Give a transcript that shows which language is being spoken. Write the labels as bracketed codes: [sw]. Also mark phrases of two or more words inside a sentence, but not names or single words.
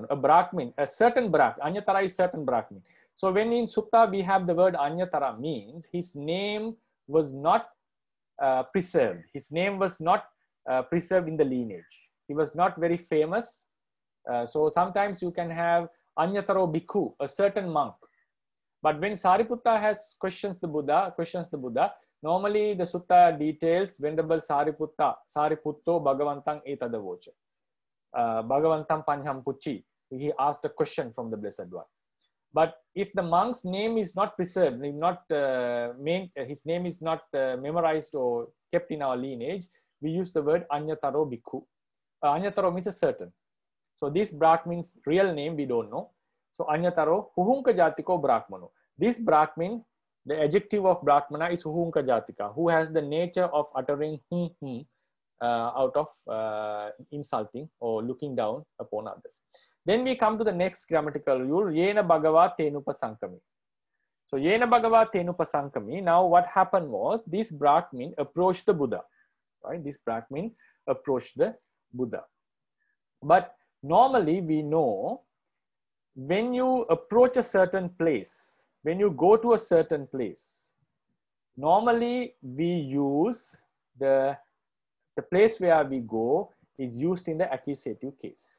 [en] A brahmin, a certain brahmin. Anyatara is certain brahmin. So when in Sutta we have the word anyatara, means his name was not preserved. His name was not preserved in the lineage. He was not very famous. So sometimes you can have [pi] anyataro bhikkhu, [en] a certain monk. But when Sariputta questions the Buddha, normally the sutta details Venerable [pi] Sariputto Bhagavantang etadavocha. Bhagavantam Panham Pucci. [en] He asked a question from the Blessed One. But if the monk's name is not preserved, his name is not memorized or kept in our lineage, we use the word [pi] anyataro bhikkhu. [en] Anyataro means a certain. So this Brahmin's real name we don't know. [pi] So anyataro huhunka jatiko brahmano. [en] This Brahmin, the adjective of Brahmana is [pi] huhunka jatika, [en] who has the nature of uttering out of insulting or looking down upon others. Then we come to the next grammatical rule, [pi] Yena Bhagava Tenupa Sankami. So Yena Bhagava Tenupa Sankami. [en] Now what happened was this Brahmin approached the Buddha. Right? This Brahmin approached the Buddha. But normally we know when you approach a certain place, when you go to a certain place, normally we use the place where we go is used in the accusative case.